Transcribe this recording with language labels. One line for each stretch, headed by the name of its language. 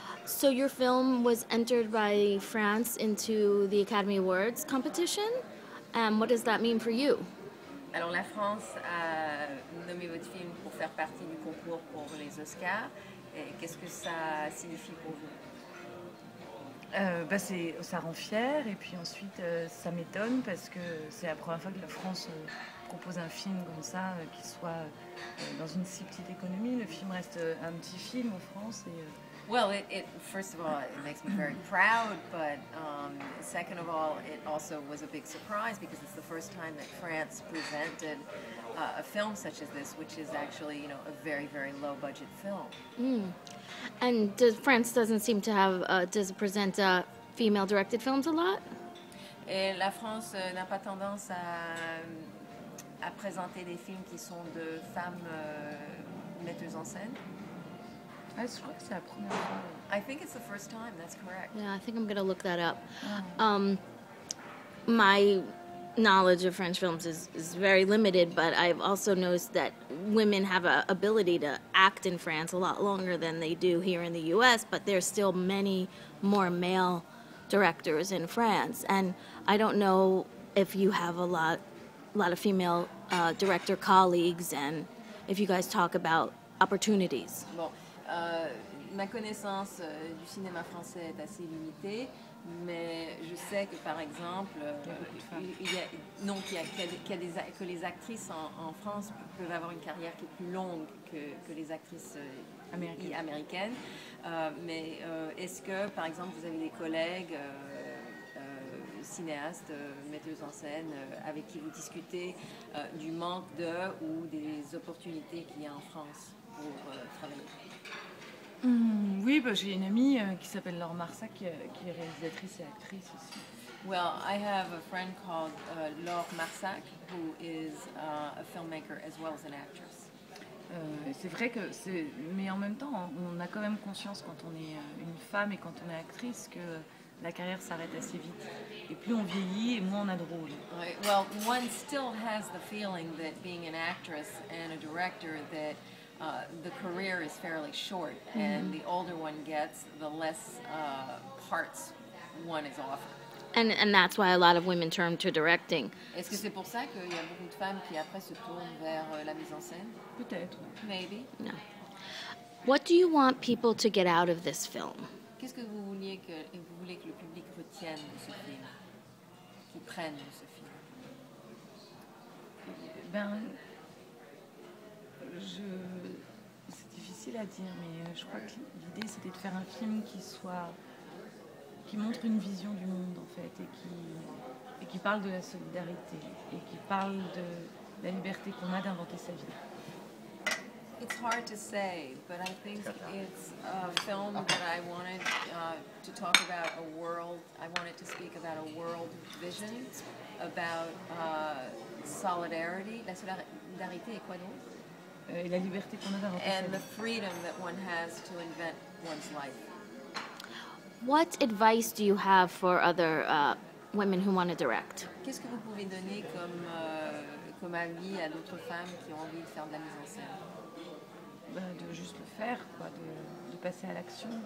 English: So your film was entered by France into the Academy Awards competition. What does that mean for you?
French: Alors la France a nommé votre film pour faire partie du concours pour les Oscars. Et qu'est-ce que ça signifie pour vous? Ça rend fier, et puis ensuite ça m'étonne parce que c'est la première fois que la France propose un film comme ça qui soit dans une si petite économie. Le film reste un petit film en France et
English: Well, first of all, it makes me very proud, but second of all, it also was a big surprise because it's the first time that France presented a film such as this, which is actually, you know, a very, very low-budget film. Mm. And France doesn't seem to have, does it present female-directed films a lot?
French: Et la France n'a pas tendance à présenter des films qui sont de femmes metteuses en scène. Je crois que c'est la première fois.
English: I think it's the first time, that's correct. Yeah, I think I'm going to look that up. My knowledge of French films is very limited, but I've also noticed that women have an ability to act in France a lot longer than they do here in the U.S., but there's still many more male directors in France. And I don't know if you have a lot of female director colleagues and if you guys talk about opportunities.
French: Bon. Ma connaissance du cinéma français est assez limitée, mais je sais que par exemple, que les actrices en France peuvent avoir une carrière qui est plus longue que les actrices américaines. Mais est-ce que, par exemple, vous avez des collègues cinéastes, metteuses en scène, avec qui vous discutez du manque ou des opportunités qu'il y a en France pour travailler? Oui, j'ai une amie qui s'appelle Laure Marsac, qui est réalisatrice et actrice aussi.
English: Well, I have a friend called Laure Marsac, who is a filmmaker as well as an actress.
French: C'est vrai que mais en même temps, on a quand même conscience quand on est une femme et quand on est actrice que la carrière s'arrête assez vite. Et plus on vieillit, et moins on a de rôle.
English: Right. Well, one still has the feeling that being an actress and a director that the career is fairly short, and the older one gets, the less parts one is offered. And that's why a lot of women turn to directing.
French: Est-ce que c'est pour ça qu'il y a beaucoup de femmes qui après se tournent vers la mise en scène? Peut-être.
English: Maybe. No. What do you want people to get out of this film?
French: Qu'est-ce que vous voulez que le public retienne de ce film, qu'il prenne de ce film? C'est difficile à dire, mais je crois que l'idée c'était de faire un film qui montre une vision du monde en fait, et qui parle de la solidarité, et qui parle de la liberté qu'on a d'inventer sa vie.
English: It's hard to say, but I think it's a film that I wanted to talk about a world. I wanted to speak about a world vision, about solidarity,
French: la solidarité et quoi d'autre? Et la liberté qu'on a d'inventer sa
English: And the
French: vie.
English: freedom that one has to invent one's life. What advice do you have for other women who want to direct?
French: Qu'est-ce que vous pouvez donner comme avis à d'autres femmes qui ont envie de faire de la mise en scène? Ben, de juste le faire, quoi, de passer à l'action.